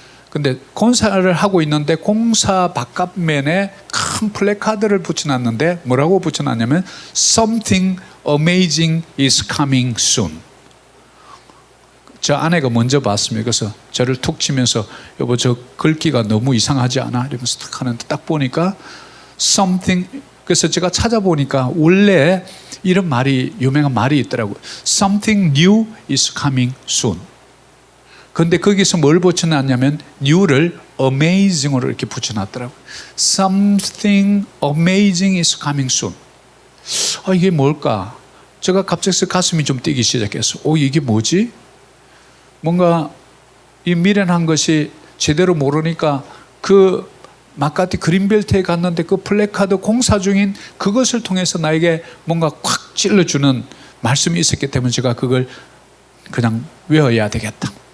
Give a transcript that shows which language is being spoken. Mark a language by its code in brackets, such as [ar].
[ko] 근데 공사를 하고 있는데 공사 바깥면에 큰 플래카드를 붙여놨는데 뭐라고 붙여놨냐면 [en] Something amazing is coming soon. [ko] 저 아내가 먼저 봤습니다. 그래서 저를 툭 치면서 여보 저 글귀가 너무 이상하지 않아? 이러면서 딱 하는데 딱 보니까 Something, 그래서 제가 찾아보니까 원래 이런 말이, 유명한 말이 있더라고요. [en] Something new is coming soon. [ko] 근데 거기서 뭘 붙여놨냐면 new를 amazing으로 이렇게 붙여놨더라고요. [en] Something amazing is coming soon. [ko] 이게 뭘까? 제가 갑자기 가슴이 좀 뛰기 시작했어. 이게 뭐지? 뭔가 이 미련한 것이 제대로 모르니까 그 마카티 그린벨트에 갔는데 그 플래카드 공사 중인 그것을 통해서 나에게 뭔가 콱 찔러주는 말씀이 있었기 때문에 제가 그걸 그냥 외워야 되겠다.